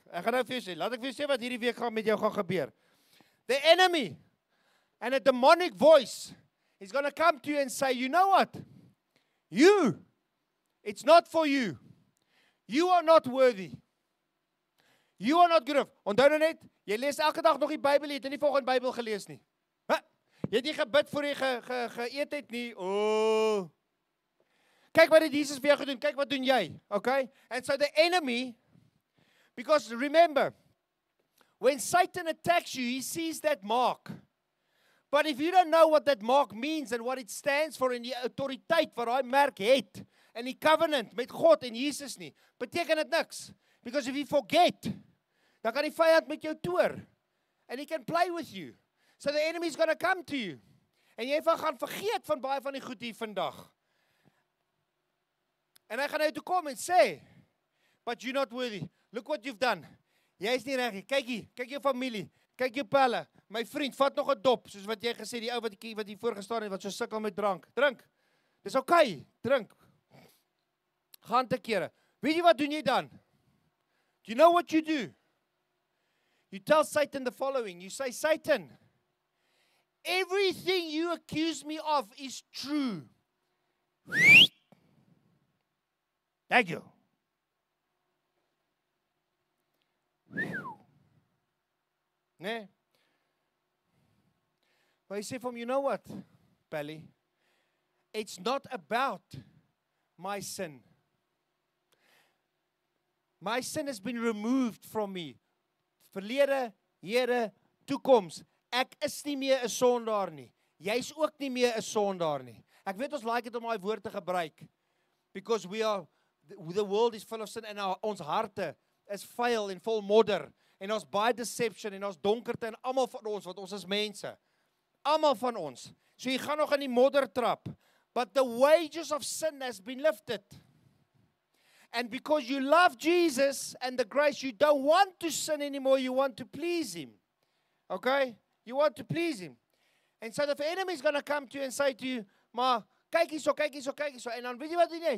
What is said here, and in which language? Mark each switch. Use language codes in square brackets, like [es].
[af] Ek gaan nou vir jou sê, laat ek vir jou sê wat hierdie week met jou gaan gebeur. [en] The enemy and a demonic voice is going to come to you and say, you know what? It's not for you. You are not worthy. You are not good enough. [af] Onthou nou net, jy lees elke dag nog die Bybel, jy het nie volgens Bybel gelees nie. Jy het nie gebid voor jy geëet het nie. Oh. Kyk wat het Jesus vir jou gedoen, kyk wat doen jy. [en] Okay? And so the enemy, because remember, when Satan attacks you, he sees that mark. But if you don't know what that mark means and what it stands for [af] en die autoriteit wat daai merk het, en die covenant met God en Jesus nie, beteken dit niks. [en] Because if you forget, [af] dan kan die vyand met jou toer. [en] And he can play with you. So the enemy is going to come to you. [af] En jy gaan vergeet van baie van die goed hier vandag. En hy gaan na jou toe kom en sê, [en] but you're not worthy. Look what you've done. [af] Jy is nie reg nie. Kyk hier, kyk jou familie, kyk jou pelle. My vriend, vat nog 'n dop, soos wat jy gesê, die ou wat hier voorgestaan het, wat so sukkel met drank. Drink. Dis okay, drink. Gaan te kere. Weet jy wat doen jy dan? [en] Do you know what you do? You tell Satan the following. You say, Satan, everything you accuse me of is true. Thank you. [af] Nee. Maar hy sê vir hom, [en] you know what, Pally? It's not about my sin. My sin has been removed from me. [af] Verlede, hede, toekoms. Ek is nie meer 'n sondaar nie. Jy's ook nie meer 'n sondaar nie. Ek weet ons like dit om daai woord te gebruik. [en] Because the world is full of sin [af] en ons harte is vuil en vol modder. En ons baie deception en ons donkerte en almal van ons, want ons is mense. Almal van ons. So jy gaan nog in die modder trap. [en] But the wages of sin has been lifted. And because you love Jesus and the grace, you don't want to sin anymore, you want to please Him. Okay? You want to please Him. And so the enemy is going to come to you and say to you, [af] maar kyk hierso, kyk hierso, kyk hierso. En dan weet jy wat doen jy?